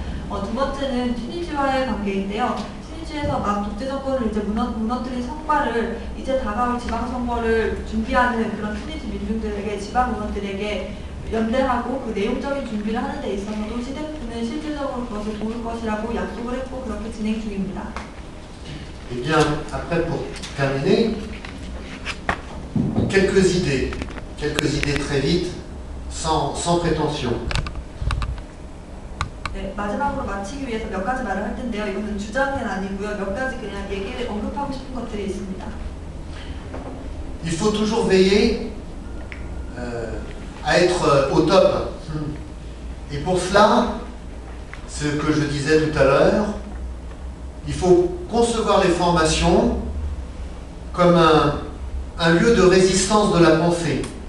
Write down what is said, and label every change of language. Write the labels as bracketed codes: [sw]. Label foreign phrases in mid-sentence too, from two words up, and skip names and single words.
[ko] 두 번째는 튀니지와의 관계인데요. 튀니지에서 막 독재 정권을 이제 무너뜨린 성과를 이제 다가올 지방선거를 준비하는 그런 튀니지 민중들에게 지방 의원들에게 연대하고 그 내용적인 준비를 하는 데 있어서도 시데프는 실질적으로 그것을 도울 것이라고 약속을 했고 그렇게 진행 중입니다. [fr] Eh bien, après pour terminer, quelques idées très vite, sans prétention. [ko] 네, 마지막으로 마치기 위해서 몇 가지 말을 할 텐데요. 이것은 주장은 아니고요. 몇 가지 그냥 얘기를 언급하고 싶은 것들이 있습니다. [fr] Il faut toujours veiller à être au top. Et pour cela, ce que je disais tout à l'heure, il faut concevoir les formations comme un lieu de résistance de la pensée.